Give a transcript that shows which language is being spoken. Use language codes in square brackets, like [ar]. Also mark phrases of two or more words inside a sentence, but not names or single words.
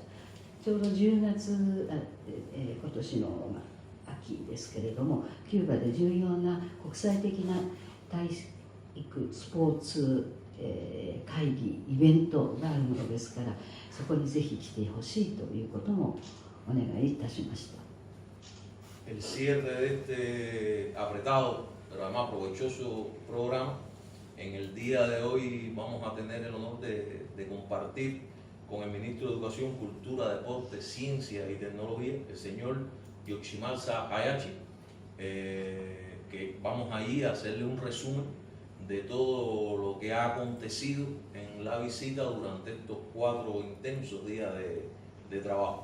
[ja] ちょうど10月、今年の、秋ですけれども、キューバで重要な国際的な体育スポーツ、会議イベントがあるものですから、そこにぜひ来てほしいということもお願いいたしました。 [es] El cierre de este apretado, pero además provechoso programa, en el día de hoy vamos a tener el honor de compartir con el Ministro de Educación, Cultura, Deporte, Ciencia y Tecnología, el señor Yoshimasa Hayashi, que vamos ahí a hacerle un resumen de todo lo que ha acontecido en la visita durante estos 4 intensos días de trabajo.